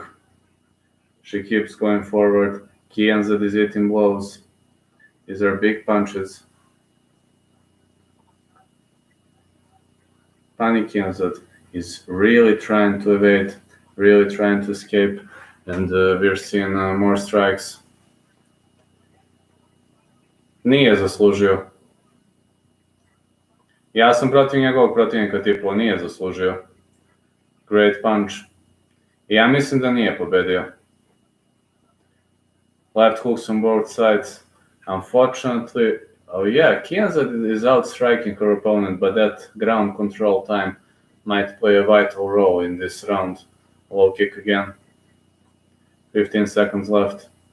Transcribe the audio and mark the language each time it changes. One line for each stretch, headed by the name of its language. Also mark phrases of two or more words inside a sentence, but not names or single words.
English: She keeps going forward. Kianzad is hitting blows. These are big punches. Pani Kianzad is really trying to evade, really trying to escape, and we're seeing more strikes.
Serbian: Nije zaslužio. Ja sam protiv njegovog protivnika tipao, nije zaslužio.
English: Great punch.
Serbian: Ja mislim da nije pobedio.
English: Left hooks on both sides. Unfortunately, oh yeah, Kianzad is outstriking her opponent, but that ground control time might play a vital role in this round. Low kick again. 15 seconds left.